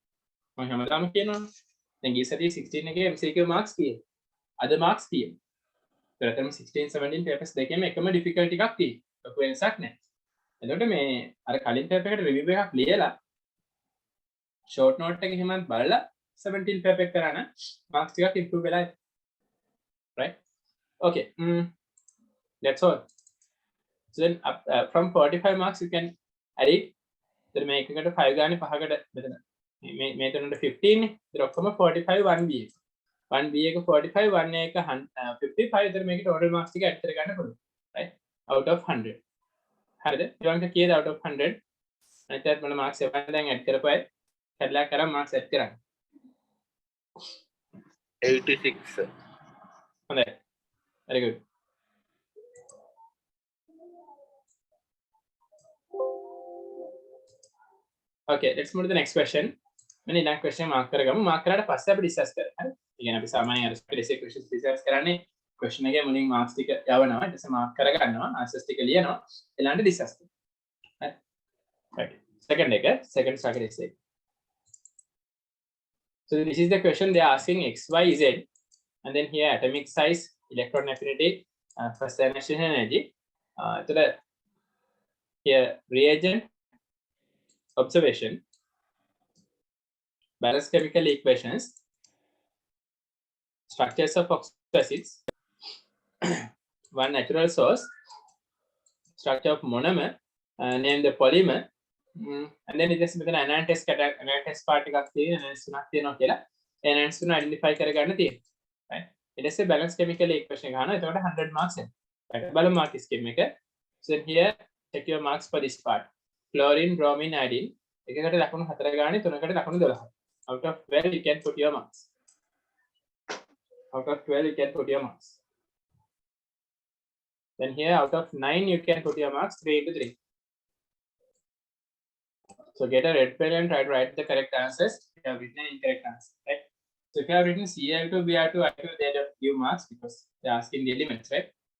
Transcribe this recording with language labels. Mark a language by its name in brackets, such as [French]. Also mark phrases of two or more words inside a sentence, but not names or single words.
[Sinhala] මම හැමදාම කියනවා. දැන් ගිය සතියේ 16 එකේ [English] MCQ marks [Sinhala] කීයද? අද marks කීයද? ඒතරම් 16 17 papers දෙකේම එකම difficulty එකක් තියෙනවා. ලොකු වෙනසක් නැහැ. එතකොට මේ අර කලින් පේපර් එකට රිවිව් එකක් ලියලා [English] short note [Sinhala] එක එහෙමත් බලලා 17 පේපර් එක කරන මාක්ස් ටිකක් ඉම්ප්‍රූව් වෙලා [English] right okay that's all so then from 45 marks you can add it then [Sinhala] මේකකට 5 ගානේ 5කට මෙතන මේ තුනට 15 නේ ඉතින් ඔක්කොම 45 1B 1B එක 45 1A එක 55 ඉතින් මේකේ [English] total marks [Sinhala] ටික add කරගන්න පුළුවන් [English] right out of 100 [Sinhala] හරිද ඊළඟට කීයද [English] out of 100 [Sinhala] නැත්නම් මොන marks එක දැන් add කරපුවා කැඩලා කරා marks add කරන්න 86 හොඳයි [English] very good okay let's move to the next question [Sinhala] මෙන්න ඊළඟ [English] question mark [Sinhala] කරගමු mark කරාට පස්සේ අපි discuss කරමු හරි ඒ කියන්නේ අපි සාමාන්‍යයෙන් අර [English] basic questions [Sinhala] discuss කරන්නේ question එකේ මුලින් marks ටික යවනවා ඊට පස්සේ mark කරගන්නවා answers ටික ලියනවා ඊළඟට discuss කරනවා හරි [English] right second structure essay so this is the question they are asking x y z and then here atomic size electron affinity first ionization energy here reagent observation balanced chemical equations structures of oxo acids one natural source structure of monomer name the polymer and then it is with an analysis part [Sinhala] එකක් තියෙන analysis තුනක් තියෙනවා කියලා ඒ analysis තුන identify කරගන්න තියෙනවා [English] right [Sinhala] ඊට පස්සේ [English] balance chemical equation [Sinhala] ගන්නවා එතකොට 100 marks එනවා [English] right බලමු mark scheme එක so here check your marks for this part chlorine bromine iodine [Sinhala] එකකට ලකුණු 4 ගානේ තුනකට ලකුණු 12 [English] out of 12 you can put your marks out of 12 you can put your marks then here out of 9 you can put your marks 3 into 3 so get a red pen and try to write the correct answers if you have written an incorrect answer right so if you have written Cl2 Br2 I2 they don't give marks because they are asking the elements right